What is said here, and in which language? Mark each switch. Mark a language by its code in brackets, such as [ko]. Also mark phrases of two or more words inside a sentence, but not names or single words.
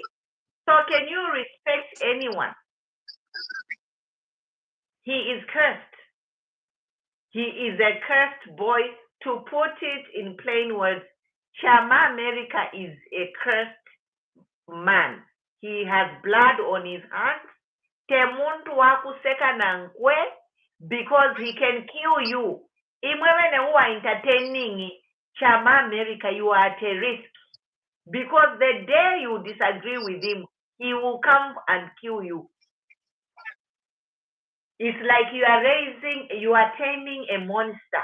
[en] So can you respect anyone? He is cursed. He is a cursed boy. To put it in plain words, Chama America is a cursed man. He has blood on his hands. [bem] Temuntu wakuseka nankwe, [en] because he can kill you. Imwene who are entertaining Chama America, you are at a risk. Because the day you disagree with him, he will come and kill you. It's like you are taming a monster.